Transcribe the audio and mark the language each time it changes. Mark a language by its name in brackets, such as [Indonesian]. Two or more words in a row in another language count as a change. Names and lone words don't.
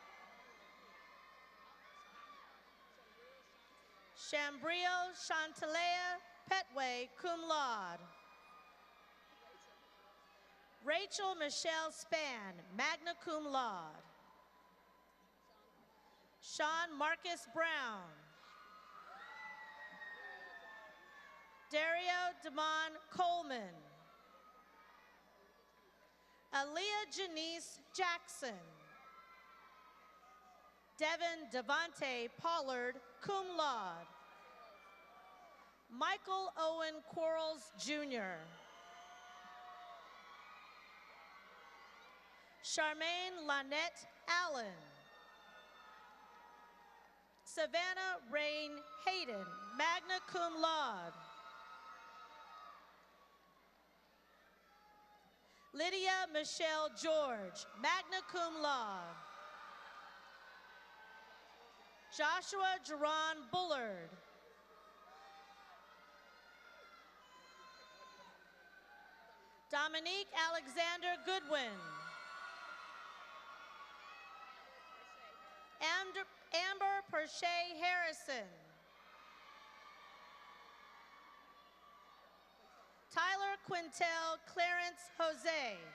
[English] Shambrio Chantalea Petway, [Latin] cum laude. [English] Rachel Michelle Spann, [Latin] magna cum laude. [English] Sean Marcus Brown. Dario Damon Coleman. Aaliyah Janice Jackson. Devin Devante Pollard, [Latin] cum laude. [English] Michael Owen Quarles, Jr. Charmaine Lynette Allen. Savannah Rain Hayden, [Latin] magna cum laude. [English] Lydia Michelle George, [Latin] magna cum laude. [English] Joshua Jerron Bullard. Dominique Alexander Goodwin. Amber Perche Harrison. Tyler Quintel Clarence Jose.